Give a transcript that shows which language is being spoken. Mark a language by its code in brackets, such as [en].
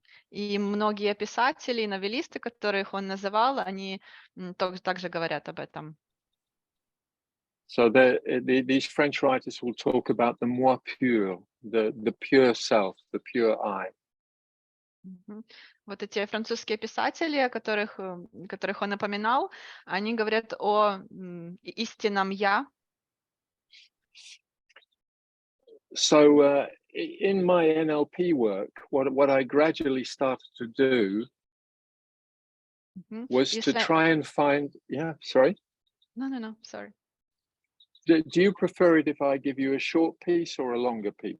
[ru] И многие писатели, новеллисты, которых он называл, они также говорят об этом. [en] So these French writers will talk about the [fr] moi pur, [en] the pure self, the pure I. [ru] Вот эти французские писатели, которых он упоминал, они говорят о истинном я. [en] So in my NLP work, what I gradually started to do was to try and find. Yeah, sorry. No, sorry. Do you prefer it if I give you a short piece or a longer piece?